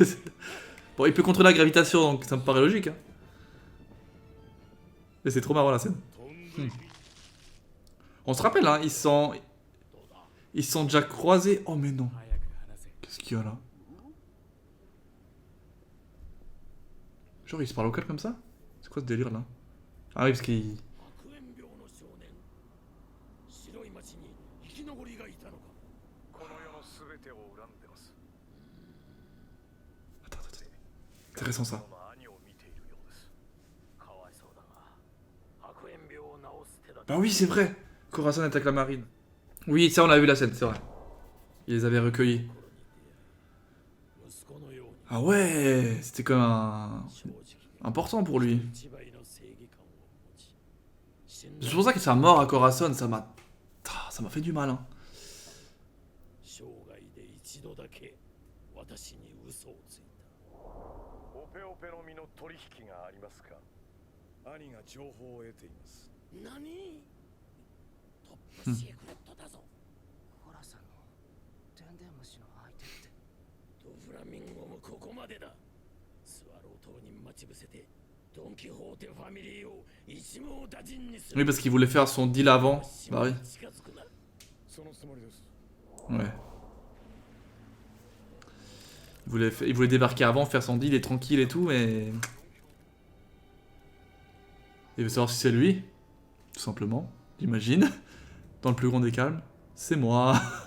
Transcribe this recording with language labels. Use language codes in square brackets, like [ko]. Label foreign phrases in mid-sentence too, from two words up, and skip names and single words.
[fr] Bon il peut contrôler la gravitation donc ça me paraît logique hein. Mais c'est trop marrant la scène. On se rappelle hein, ils se sont déjà croisés. Oh mais non. Qu'est-ce qu'il y a là? Genre il se parle local comme ça? C'est quoi ce délire là? Ah oui parce qu'il... [ja] 悪縁病の少年、白い町に生き残りがいたのか。この世のすべてを恨んでます。 [fr] Attends. Intéressant ça. [ja] 兄を見ているようです。かわいそうだが、悪縁病を治す手だ。 [fr] Bah oui c'est vrai. Corazon attaque la marine. Oui ça on a vu la scène c'est vrai. Il les avait recueillis. [ja] 息子のように [fr] Ah ouais, c'était comme un... [ja] 正直 [fr] important pour lui. [ja] 一倍の正義感を持ち、死んだ [fr] C'est pour ça que sa mort à Corazon, ça m'a fait du mal. Hein. [ja] 生涯で一度だけ私に嘘をついた。オペオペの実の取引がありますか。兄が情報を得ています。何？トップシークレットだぞ。コラさんのデンデン虫の相手って。ドフラミンゴもここまでだ。スワロー島に待ち伏せてドン・キホーテファミリーを一網打尽にする。 [fr] Oui parce qu'il voulait faire son deal avant. Bah oui. [ja] 近づくな。そのつもりです。 [fr] Ouais. Il voulait débarquer avant, faire son deal et tranquille et tout, mais... Il veut savoir si c'est lui, tout simplement, j'imagine. Dans le plus grand des calmes. C'est moi.